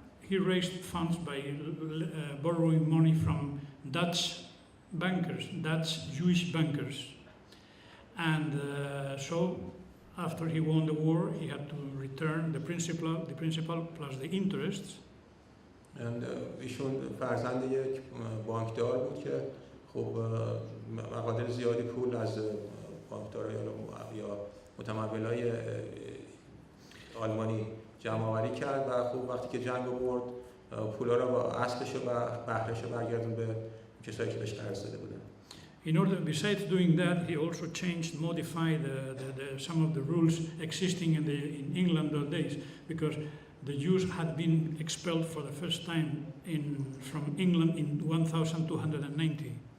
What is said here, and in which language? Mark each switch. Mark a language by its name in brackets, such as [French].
[English] He raised funds by borrowing money from Dutch bankers, Dutch Jewish bankers. And so after he won the war, he had to return the principal plus the interests. [Persian] ایشون فرزند یک بانکدار بود که خب مقادیر زیادی پول از بانکدارای یا متمولای آلمانی جمع آوری کرد و خب وقتی که جنگ برد پولا رو با اصلش و بهرهش برگردون به کسایی که بهش قرض داده بودن. [English] In order, besides doing that, he also modified some of the rules existing in England those days, because the Jews had been expelled for the first time from England in 1290.